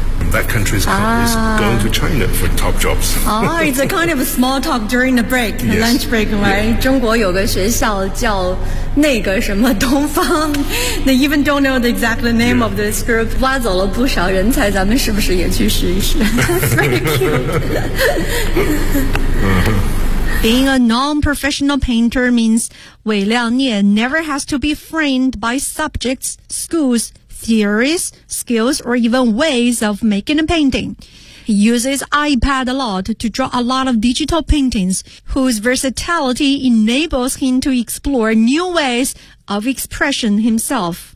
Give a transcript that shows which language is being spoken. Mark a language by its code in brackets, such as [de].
[en] that country's is going to China for top jobs. Oh, it's a kind of a small talk during the break, the lunch break, right? Yeah. [zh] 中国有个学校叫那个什么东方 [en] They even don't know the exact name of this group. [zh] 挖走了不少人才，咱们是不是也去试一试? [en] Being a non-professional painter means 韦亮聂 never has to be framed by subjects, schools, theories, skills, or even ways of making a painting. He uses iPad a lot to draw a lot of digital paintings, whose versatility enables him to explore new ways of expression himself.